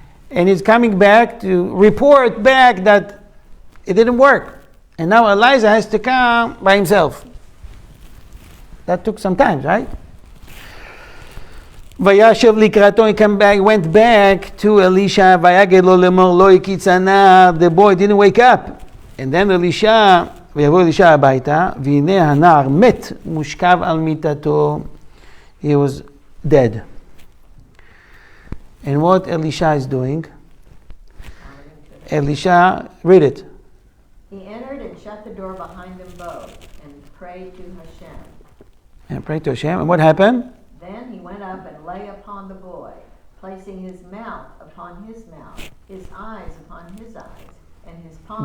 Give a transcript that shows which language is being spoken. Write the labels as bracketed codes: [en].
[en] And he's coming back to report back that it didn't work. And now Elijah has to come by himself. That took some time, right? [he] Vayashav likrato, [en] he went back to Elisha. [he] Vayaged lo lemor lo ikitzana. [en] The boy didn't wake up. And then Elisha, [he] ויבוא אלישע הביתה, והנה הנער מת מושכב על מיטתו. [en] He was dead. And what Elisha is doing? Elisha, read it. He entered and shut the door behind them both and prayed to Hashem. And prayed to Hashem. And what happened? Then he went up and lay upon the boy, placing his mouth upon his mouth, his eyes upon his eyes, and his palm.